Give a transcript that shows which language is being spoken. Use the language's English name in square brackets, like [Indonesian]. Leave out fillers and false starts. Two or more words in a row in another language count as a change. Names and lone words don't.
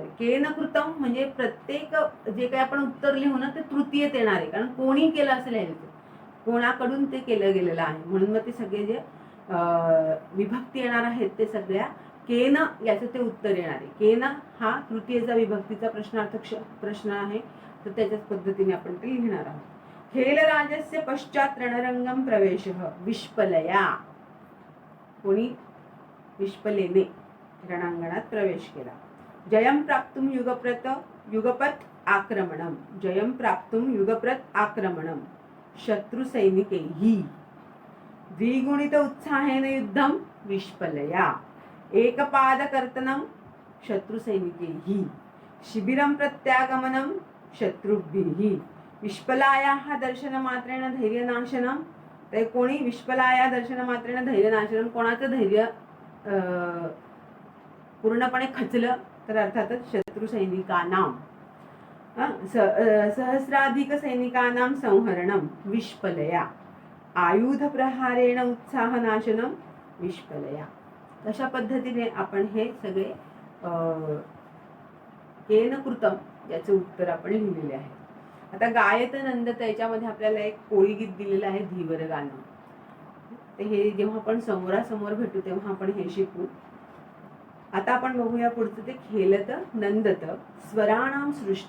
[Sanskrit] केन कृतम [Marathi] म्हणजे प्रत्येक जे काही आपण उत्तर लिहू ना ते तृतीयत येणार आहे, कारण कोणी केलं असं लिहायचं, कोणाकडून ते केलं गेलेलं आहे. म्हणून मग ते सगळे जे विभक्ती येणार आहेत ते सगळ्या केन याचं ते उत्तर येणार आहे. केन हा तृतीयचा विभक्तीचा प्रश्नार्थक प्रश्न आहे, तर त्याच्याच पद्धतीने आपण ते लिहिणार आहोत. [Sanskrit] खेलराजस्य पश्चात रणरंगम प्रवेशः विष्पलया. [Marathi] कोणी, विष्पलेने रणांगणात प्रवेश केला. [Sanskrit] जयम प्राप्तुम युगपत आक्रमणम. जयम प्राप्तुम युगपत आक्रमणम शत्रु सैनिकैः. द्विगुणित उत्साहेन युद्धम विष्पलया. एकपादकर्तनं शत्रु सैनिकैः. शिबिरं प्रत्यागमनं शत्रुभिः. विष्पलायाः दर्शनमात्रेण धैर्यनाशनम. [Marathi] ते कोणी, [Sanskrit] विष्पलाया दर्शनमात्रेण धैर्यनाशनम. [Marathi] कोणाचं धैर्य पूर्णपणे खचलं, तर अर्थातच शत्रू सैनिकानां. [Sanskrit] सहस्राधिक सैनिकानां संहरणम विष्पलया. आयुध प्रहारेण उत्साहनाशनम विष्पलया. [Marathi] अशा पद्धतीने आपण हे सगळे [Sanskrit] केन कृतम [Marathi] याचे उत्तर आपण लिहिलेले आहे. आता [Sanskrit] गायत नंदत [Marathi] याच्यामध्ये आपल्याला एक कोळी गीत दिलेलं आहे, धीवर गाणं. तर हे जेव्हा आपण समोरासमोर भेटू तेव्हा आपण हे शिकू. आता आपण बघूया पुढचं ते [Sanskrit] खेलत नंदत स्वराणाम सृष्टी.